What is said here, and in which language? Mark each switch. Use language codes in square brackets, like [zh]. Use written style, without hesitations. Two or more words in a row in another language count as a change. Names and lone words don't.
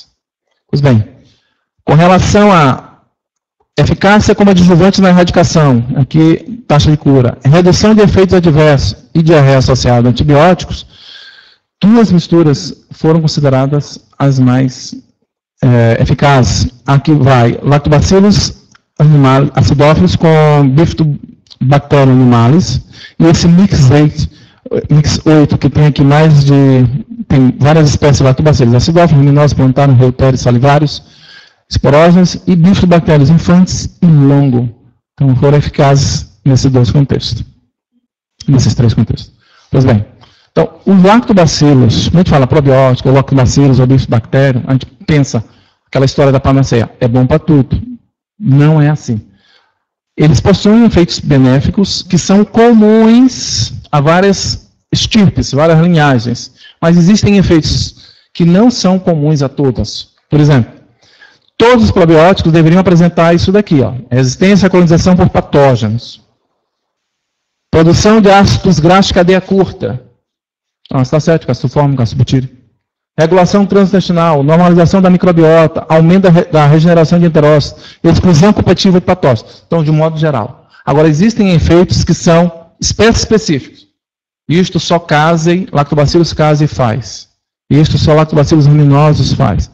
[pt] Pois bem, com relação a eficácia como adjuvante na erradicação, aqui taxa de cura, redução de efeitos adversos e diarreia associada a antibióticos, duas misturas foram consideradas as mais eficazes. Aqui vai Lactobacillus acidófilos com Bifidobacterium animalis, e esse mix 8, que tem aqui tem várias espécies de Lactobacillus acidófilos, luminosos, plantarum, reutérios, salivários, esporógenos e bifidobactérios infantes e longo. Então, foram eficazes nesses dois contextos. Nesses três contextos. Pois bem, então, os lactobacillus, a gente fala probiótico, lactobacillus ou bifidobacterium, a gente pensa aquela história da panaceia, é bom para tudo. Não é assim. Eles possuem efeitos benéficos que são comuns a várias estirpes, várias linhagens, mas existem efeitos que não são comuns a todas. Por exemplo, todos os probióticos deveriam apresentar isso daqui, ó, resistência à colonização por patógenos, produção de ácidos graxos de cadeia curta, acetacético, castoforme, castobutírico, regulação transintestinal, normalização da microbiota, aumento da regeneração de enterócitos, exclusão competitiva de patógenos. Então, de um modo geral. Agora, existem efeitos que são específicos. Isto só Lactobacillus casei faz. Isto só Lactobacillus luminosos faz.